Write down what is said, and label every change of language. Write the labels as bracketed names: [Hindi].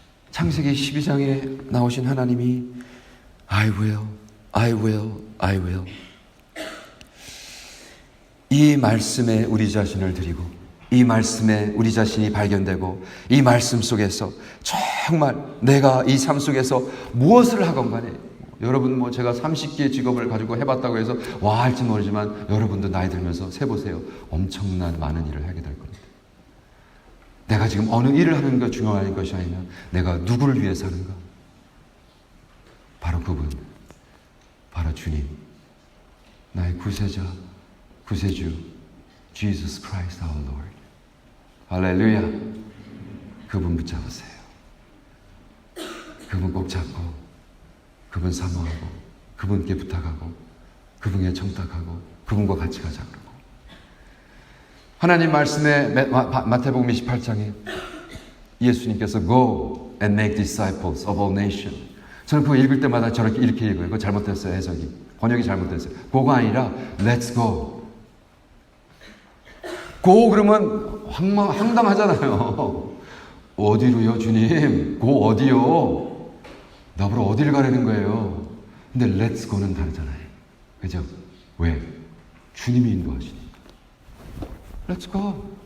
[Korean] 창세기 12장에 나오신 하나님이 [English] I will, I will, I will. [Korean] 이 말씀에 우리 자신을 드리고 이 말씀에 우리 자신이 발견되고 이 말씀 속에서 정말 내가 이 삶 속에서 무엇을 하건 간에 여러분 제가 30개의 직업을 가지고 해봤다고 해서 와 할지 모르지만 여러분도 나이 들면서 세보세요. 엄청난 많은 일을 하게 될 겁니다. 내가 지금 어느 일을 하는 게 중요한 것이 아니면 내가 누구를 위해서 하는가? 바로 그분, 바로 주님, 나의 구세자, 구세주 [English] Jesus Christ our Lord. [Korean] 할렐루야. 그분 붙잡으세요. 그분 꼭 잡고 그분 사모하고 그분께 부탁하고 그분에 청탁하고 그분과 같이 가자 그러고 하나님 말씀에 마태복음 28장에 예수님께서 [English] Go and make disciples of all nations. [Korean] 저는 그거 읽을 때마다 이렇게 읽어요. 그거 잘못됐어요. 해석이. 번역이 잘못됐어요. Go가 아니라 [English] Let's go. [Korean] Go 그러면 황당하잖아요. 어디로요 주님? Go 어디요? 나보러 어딜 가라는 거예요. 근데 [English] Let's go [Korean] 는 다르잖아요. 그죠? 왜? 주님이 인도하시니까. [English] Let's go.